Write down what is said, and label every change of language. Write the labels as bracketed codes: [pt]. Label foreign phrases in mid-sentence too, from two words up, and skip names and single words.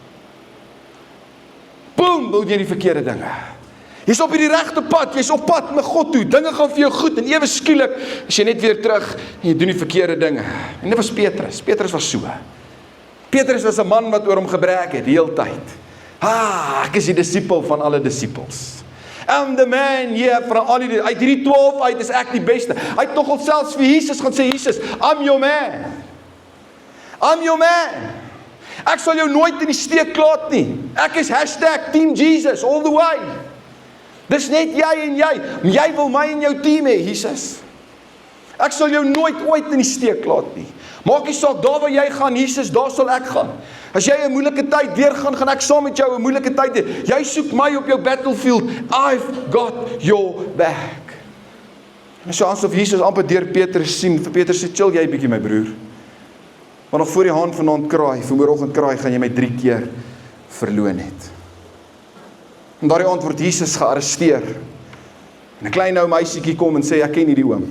[af] Boem, wil jy die verkeerde dinge. Jy's op die regte pad, jy's op pad met God toe, dinge gaan vir jou goed, en ewe skielik is jy net weer terug, en jy doen die verkeerde dinge. En dit was Petrus. Petrus was so. Petrus was 'n man wat oor hom gebrek het, die hele tyd. Ek is die disipel van alle disipels. [en] I'm the man, [af] van al die, uit hierdie 12 uit is ek die beste. Hy het nogal selfs vir Jesus gaan sê, Jesus, [en] I'm your man. I'm your man. [af] Ek sal jou nooit in die steek laat nie. Ek is #Team Jesus [en] all the way. [af] Dis net jy en jy. Jy wil my in jou team hê, Jesus. Ek sal jou nooit ooit in die steek laat nie. Maak nie saak, daar waar jy gaan, Jesus, daar sal ek gaan. As jy 'n moeilike tyd deurgaan, gaan ek saam met jou 'n moeilike tyd deur. Jy soek my op jou battlefield. [en] I've got your back. [af] En so asof Jesus amper deur Petrus sien, vir Petrus sê, chill jy bietjie my broer. Want nog voor die haan vanaand kraai, vanmôreoggend kraai, gaan jy my 3 keer verloon het. En daardie aand word Jesus gearresteer. En 'n klein ou meisietjie kom en sê, ek ken hierdie oom.